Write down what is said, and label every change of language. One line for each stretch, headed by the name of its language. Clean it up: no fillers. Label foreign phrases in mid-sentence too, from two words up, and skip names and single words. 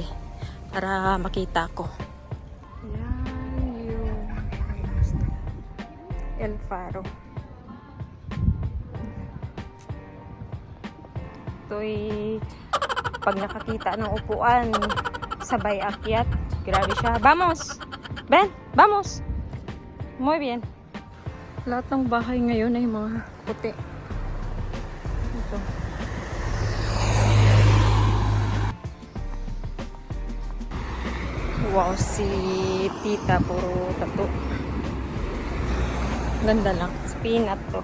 Filipino: Para makita ko. Yan yung El Faro. Ito'y pag nakakita ng upuan, sabay akyat. Grabe siya.
Spanish: Vamos! Ben! Vamos! Muy bien.
Filipino: Lahat ng bahay ngayon ay mga puti. Ito. Wow, si tita puro tato. Ganda lang. Peanut to.